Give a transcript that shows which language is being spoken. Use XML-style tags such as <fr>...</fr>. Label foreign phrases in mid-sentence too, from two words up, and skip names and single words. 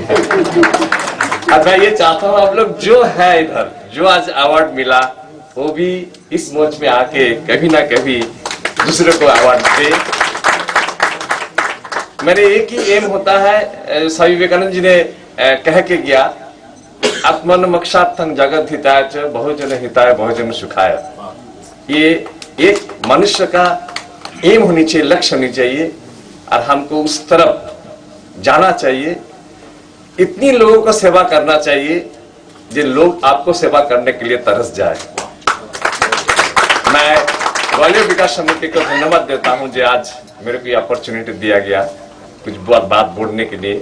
<hi>और मैं ये चाहता हूं आप लोग जो है इधर जो आज अवार्ड मिला वो भी इस मंच में आके कभी ना कभी दूसरे को अवार्ड दे। मेरे एक ही एम होता है, स्वामी विवेकानंद जी ने कह के गया,</hi> <sa>आत्मन मोक्षार्थं जगत हिताय च बहुजन हिताय बहुजन सुखाय।</sa> <hi>ये एक मनुष्य का एम होनी चाहिए, लक्ष्य होनी चाहिए और हमको उस तरफ जाना चाहिए। इतनी लोगों को सेवा करना चाहिए जो लोग आपको सेवा करने के लिए तरस जाए। मैं ग्वालियर विकास समिति को धन्यवाद देता हूं जो आज मेरे को अपॉर्चुनिटी दिया गया कुछ बात बोलने के लिए।</hi>